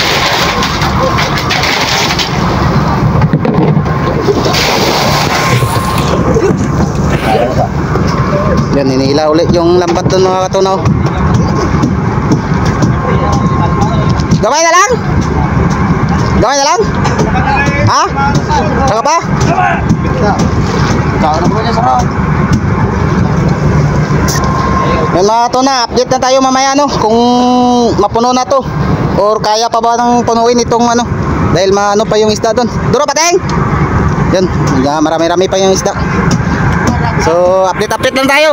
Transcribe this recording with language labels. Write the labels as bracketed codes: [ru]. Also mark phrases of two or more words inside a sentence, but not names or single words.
[tl] Yan, hinihila ulit yung lambat doon mga katunaw. [ceb] Gamay na lang? Gamay na lang? Ha? [tl] Saka pa? [ms] Kau nak punya sana. [tl] Yan mga tuna, update na tayo mamaya no kung mapuno na to or kaya pa ba nang punuin itong ano dahil maano pa yung isda doon. Duro pateng. Yan, marami-rami pa yung isda. So, update lang tayo.